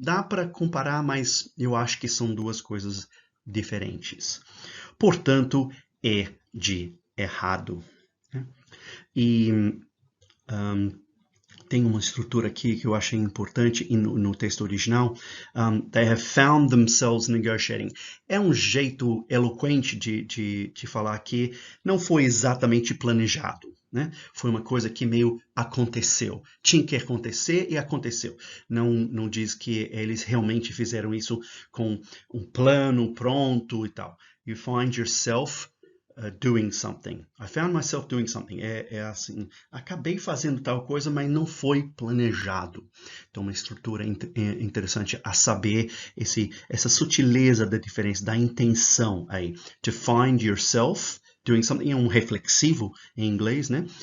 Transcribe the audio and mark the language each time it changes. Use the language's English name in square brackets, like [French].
[Portuguese] Dá para comparar, mas eu acho que são duas coisas diferentes. Portanto, é de errado. E tem uma estrutura aqui que eu achei importante no texto original. [English] They have found themselves negotiating. [Portuguese] É um jeito eloquente de falar que não foi exatamente planejado, né? Foi uma coisa que meio aconteceu. Tinha que acontecer e aconteceu. Não diz que eles realmente fizeram isso com um plano pronto e tal. [English] You find yourself doing something. I found myself doing something. [Portuguese] É assim, acabei fazendo tal coisa, mas não foi planejado. Então, uma estrutura interessante a saber essa sutileza da diferença, da intenção aí. [English] To find yourself doing something [Portuguese] é um reflexivo em inglês, né?